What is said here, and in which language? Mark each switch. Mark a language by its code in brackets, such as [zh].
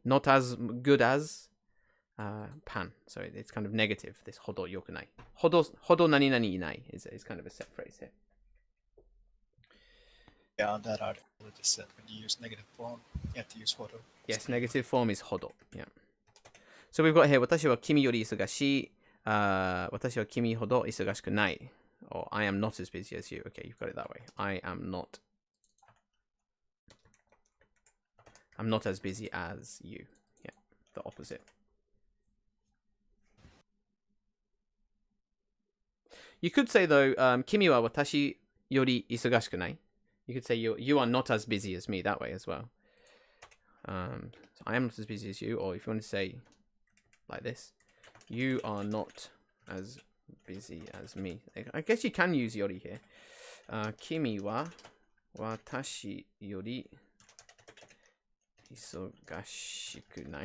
[en] Not as good as pan. So it's kind of negative, this hodo yoku nai. Hodo nani nani inai is kind of a set phrase here. Yeah, on that article it just said when you use negative form, you have to use hodo. Yes, negative form is hodo. Yeah. So we've got here, [ja] 私は君より忙しい。私は君ほど忙しくない。 [en] Or I am not as busy as you. Okay, you've got it that way. I'm not as busy as you. Yeah, the opposite. You could say though, [ja] 君は私より忙しくない。 [en] You could say you are not as busy as me that way as well. So I am not as busy as you, or if you want to say like this, you are not as busy as me. I guess you can use yori here. [ja] Kimi wa watashi yori isogashiku nai.